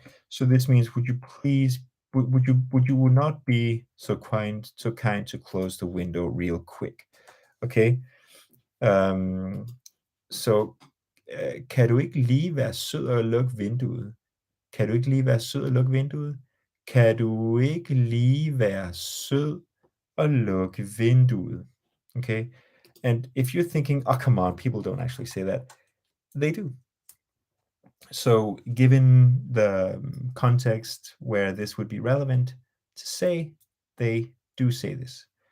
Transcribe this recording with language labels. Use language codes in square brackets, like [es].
[en] So this means, would you please, would you not be so kind to close the window real quick? Okay. [da] So kan du ikke lige være sød at lukke vinduet? Kan du ikke lige være sød at lukke vinduet? Kan du ikke lige være sød at lukke vinduet? [en] Okay. And if you're thinking, oh, come on, people don't actually say that. They do. So given the context where this would be relevant to say, they do say this.